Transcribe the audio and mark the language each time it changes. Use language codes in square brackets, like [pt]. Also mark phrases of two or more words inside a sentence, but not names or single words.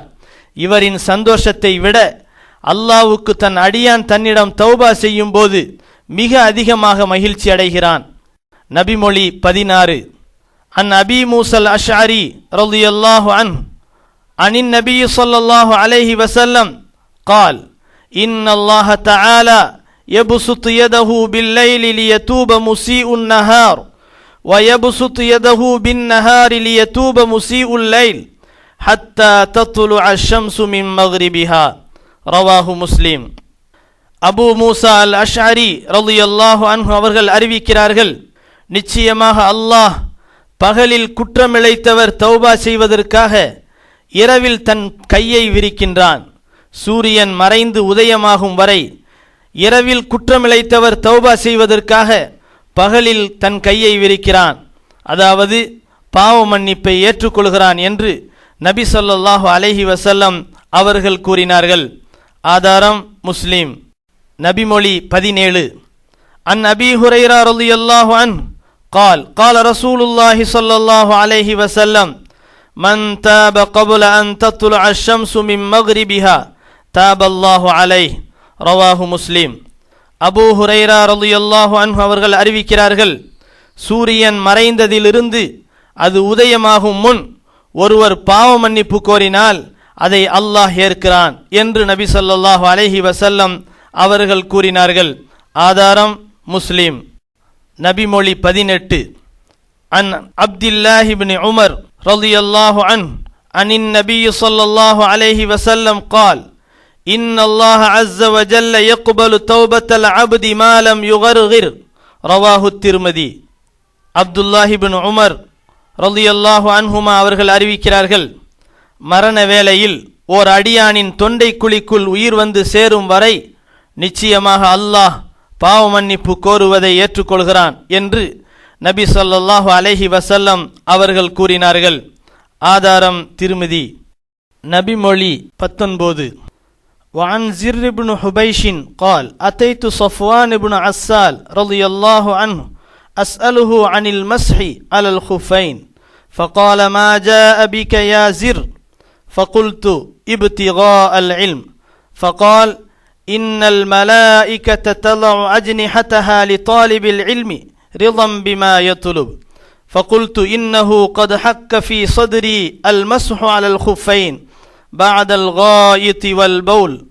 [ta] இவரின் சந்தோஷத்தை விட அல்லாஹ்வுக்கு தன் அடியான் தன்னிடம் தௌபா செய்யும் போது மிக அதிகமாக மகிழ்ச்சி அடைகிறான். [ar] நபிமொழி 16. عن أبي موسى الأشعري رضي الله عنه عن النبي صلى الله عليه وسلم قال إن الله تعالى يبسط يده بالليل ليتوب مسيء النهار ويبسط يده بالنهار ليتوب مسيء الليل حتى تطلع الشمس من مغربها رواه مسلم. [ta] அபூ மூசா அல் அஷ்அரி [ar] رضي الله عنه [ta] அவர்கள் அறிவிக்கிறார்கள், நிச்சயமாக அல்லாஹ் பகலில் குற்றமிழைத்தவர் தௌபா செய்வதற்காக இரவில் தன் கையை விரிக்கின்றான். சூரியன் மறைந்து உதயமாகும் வரை இரவில் குற்றமிழைத்தவர் தௌபா செய்வதற்காக பகலில் தன் கையை விரிக்கிறான், அதாவது பாவ மன்னிப்பை ஏற்றுக்கொள்கிறான் என்று நபி [ar] صلى الله عليه وسلم [ta] அவர்கள் கூறினார்கள். ஆதாரம் முஸ்லிம். நபிமொழி 17. [ar] عن أبي هريرة رضي الله عنه قال قال رسول الله صلى الله عليه وسلم من تاب قبل أن تطلع الشمس من مغربها تاب الله عليه رواه مسلم. [ta] அபூ ஹுரைரா [ar] رضي الله عنه [ta] அவர்கள் அறிவிக்கிறார்கள், சூரியன் மறைந்ததிலிருந்து அது உதயமாகும் முன் ஒருவர் பாவ மன்னிப்பு கோரினால் அதை அல்லாஹ் ஏற்கிறான் என்று நபி [ar] صلى الله عليه وسلم [ta] அவர்கள் கூறினார்கள். ஆதாரம் முஸ்லிம். நபிமொழி 18. [ar] عن عبد الله بن عمر رضي الله عنه عن النبي صلى الله عليه وسلم قال إن الله عز وجل يقبل توبة العبد ما لم يغرغر رواه الترمذي. [ta] அப்துல்லாஹ் இப்னு உமர் [ar] رضي الله عنهما [ta] அவர்கள் அறிவிக்கிறார்கள், மரண வேளையில் ஓர் அடியானின் தொண்டை குழிக்குள் உயிர் வந்து சேரும் வரை நிச்சயமாக அல்லாஹ் பாவ மன்னிப்பு கோருவதை ஏற்றுக்கொள்கிறான் என்று நபி [ar] صلى الله عليه وسلم [ta] அவர்கள் கூறினார்கள். ஆதாரம் திருமிதி. நபிமொழி 19. [ar] وعن زر بن حبيش قال أتيت صفوان بن عسال رضي الله عنه أسأله عن المسح على الخفين فقال ما جاء بك يا زر فقلت ابتغاء العلم فقال إن الملائكة تضع أجنحتها لطالب العلم رضا بما يطلب فقلت إنه قد حك في صدري المسح على الخفين بعد الغائط والبول